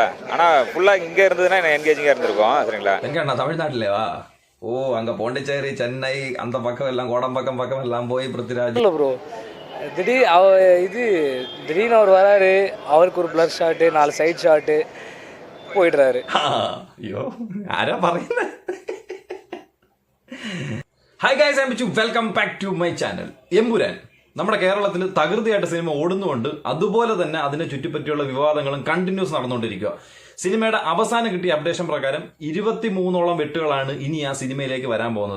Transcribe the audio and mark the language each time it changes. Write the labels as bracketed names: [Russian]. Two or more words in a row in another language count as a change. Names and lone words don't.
[Tamil] ஆனால் ஃபுல்லாக இங்கே இருந்ததுன்னா என்ன என்கேஜிங்காக இருந்திருக்கும் சரிங்களா. எங்கண்ணா தமிழ்நாட்டிலேவா? ஓ அங்கே பாண்டிச்சேரி சென்னை அந்த பக்கம் எல்லாம் கோடம்பாக்கம் பக்கம் எல்லாம் போய் பிருத்திராஜ் இல்லை ப்ரோ. திடீர்னு அவர் வராரு, அவருக்கு ஒரு பிளர் ஷாட்டு 4 சைட் ஷாட்டு போயிடுறாரு. [Malayalam] അയ്യോ ആരാ പറയുന്നത്? [English] Hi guys, I am [Malayalam] ബിച്ചു. [English] Welcome back to my channel. [Malayalam] എമ്പുരാൻ നമ്മുടെ കേരളത്തിൽ തകൃതിയായിട്ട് സിനിമ ഓടുന്നുകൊണ്ട് അതുപോലെ തന്നെ അതിനെ ചുറ്റിപ്പറ്റിയുള്ള വിവാദങ്ങളും കണ്ടിന്യൂസ് നടന്നുകൊണ്ടിരിക്കുക. സിനിമയുടെ അവസാനം കിട്ടിയ അപ്ഡേഷൻ പ്രകാരം 23ഓളം വെട്ടുകളാണ് ഇനി ആ സിനിമയിലേക്ക് വരാൻ പോകുന്നത്.